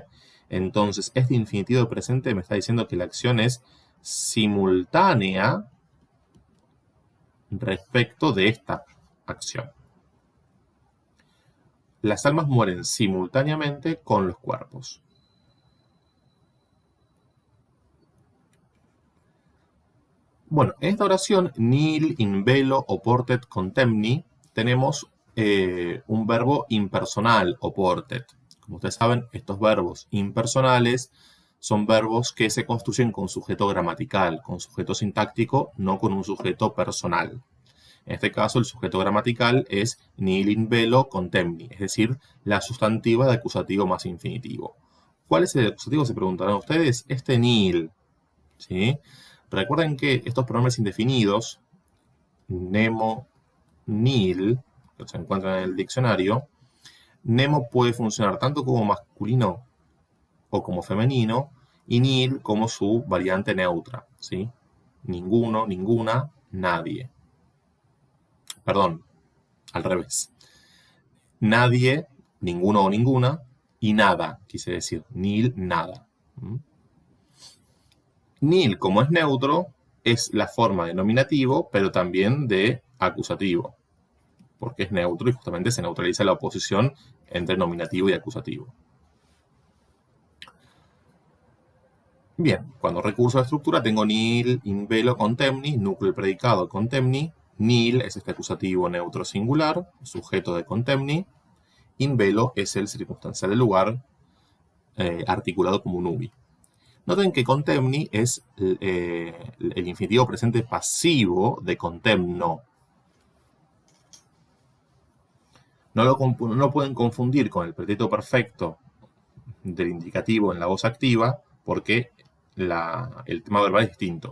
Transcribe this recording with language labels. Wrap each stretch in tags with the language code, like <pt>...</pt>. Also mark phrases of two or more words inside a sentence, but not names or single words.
<es>Entonces, este infinitivo de presente me está diciendo que la acción es simultánea respecto de esta acción. Las almas mueren simultáneamente con los cuerpos. Bueno, en esta oración,</es> <la>nihil in velo oportet contemni,</la> <es>tenemos un verbo impersonal, oportet. Como ustedes saben, estos verbos impersonales son verbos que se construyen con sujeto gramatical, con sujeto sintáctico, no con un sujeto personal. En este caso, el sujeto gramatical es</es> <la>nihil in velo contemni,</la> <es>es decir, la sustantiva de acusativo más infinitivo. ¿Cuál es el acusativo? Se preguntarán ustedes. Este nihil, ¿sí? Recuerden que estos pronombres indefinidos,</es> <la>nemo, nihil,</la> <es>que se encuentran en el diccionario, nemo puede funcionar tanto como masculino o como femenino, y nihil como su variante neutra, ¿sí? Ninguno, ninguna, nadie. Perdón, al revés. Nadie, ninguno o ninguna, y nada, quise decir, nihil, nada. Nihil, como es neutro, es la forma de nominativo, pero también de acusativo, porque es neutro y justamente se neutraliza la oposición entre nominativo y acusativo. Bien, cuando recurso de estructura tengo</es> <la>nihil in velo contemni,</la> <es>núcleo predicado contemni. Nihil es este acusativo neutro singular, sujeto de contemni.</es> <la>In velo</la> <es>es el circunstancial del lugar, articulado como un ubi. Noten que contemni es el infinitivo presente pasivo de contemno. No lo pueden confundir con el pretérito perfecto del indicativo en la voz activa, porque el tema verbal es distinto.</es>